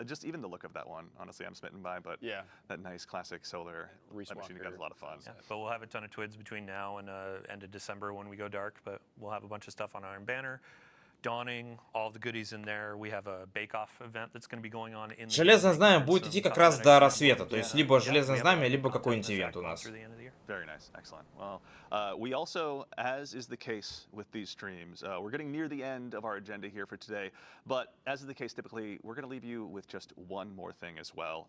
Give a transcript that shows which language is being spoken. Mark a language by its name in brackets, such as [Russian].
[English] Just even the look of that one, honestly, I'm smitten by. But yeah, that nice classic solar machine gun is a lot of fun. Yeah, but we'll have a ton of twids between now and end of December when we go dark. But we'll have a bunch of stuff on Iron Banner. Dawning, all the goodies in there. We have a bake-off event that's going to be going on in. [Russian] Железное знамя будет идти как раз до рассвета, то есть либо Железное знамя, либо какой-нибудь ивент у нас. [English] Very nice, excellent. Well, we also, as is the case with these streams, we're getting near the end of our agenda here for today. But as is the case, typically, we're going to leave you with just one more thing as well.